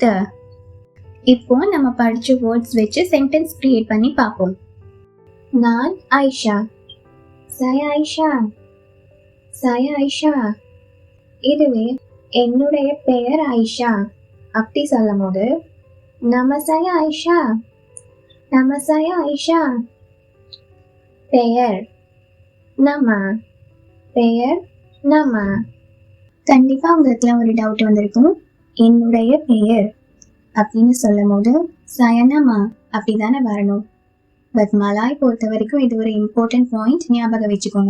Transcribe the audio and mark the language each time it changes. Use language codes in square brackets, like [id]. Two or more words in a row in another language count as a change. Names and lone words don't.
[ta] இப்போ நம்ம படித்த வேர்ட்ஸ் வச்சு [en] sentence create [ta] பண்ணி பார்ப்போம். நான் ஆயிஷா, saya ஆயிஷா, saya ஆயிஷா. இதுவே என்னுடைய பெயர் ஆயிஷா அப்படி சொல்லும் போது [ms] nama saya [ta] ஆயிஷா, [ms] nama saya [ta] ஆயிஷா. பெயர் நம்ம, பெயர் நம்ம. கண்டிப்பாக உங்களுக்குலாம் ஒரு டவுட் வந்திருக்கும். என்னுடைய பெயர் அப்படின்னு சொல்லும் போது சயனமா அப்படி தானே வரணும். பட் மலாய் பொறுத்த வரைக்கும் இது ஒரு [en] important point, [ta] ஞாபகம் வச்சுக்கோங்க.